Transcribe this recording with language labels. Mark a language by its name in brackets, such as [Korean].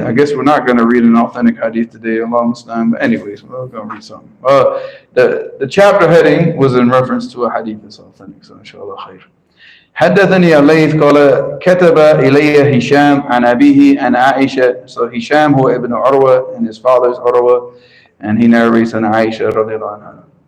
[English] I guess we're not going to read an authentic hadith today, Allah Muslim. But anyways, we're going to read something. The chapter heading was in reference to a hadith that's authentic, so inshallah khair. [Arabic] حدثني الليث قال كتب إلي هشام عن أبيه عن عائشة. [English] So Hisham who ibn Urwa, and his father is Urwa, and he narrates an Aisha [Arabic] رضي الله عنها.